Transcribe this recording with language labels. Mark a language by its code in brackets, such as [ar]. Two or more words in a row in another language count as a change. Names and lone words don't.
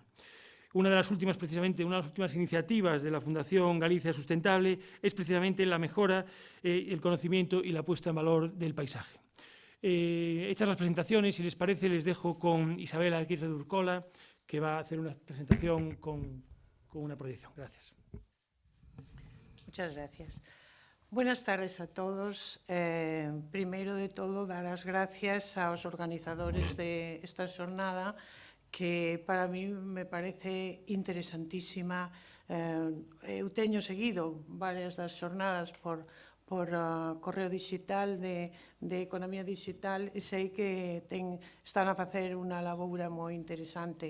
[es] Una de las últimas iniciativas de la Fundación Galicia Sustentable es precisamente la mejora, el conocimiento y la puesta en valor del paisaje. Hechas las presentaciones, si les parece, les dejo con Isabel Aguirre de Urcola, que va a hacer una presentación con una proyección. Gracias. Muchas gracias. Buenas tardes a todos. [gl] Primeiro de todo, dar as gracias aos organizadores de esta xornada, que [es] para mí me parece interesantísima. [gl] Eu teño seguido varias das xornadas por correo digital de economía digital e sei que están a facer unha laboura moi interesante.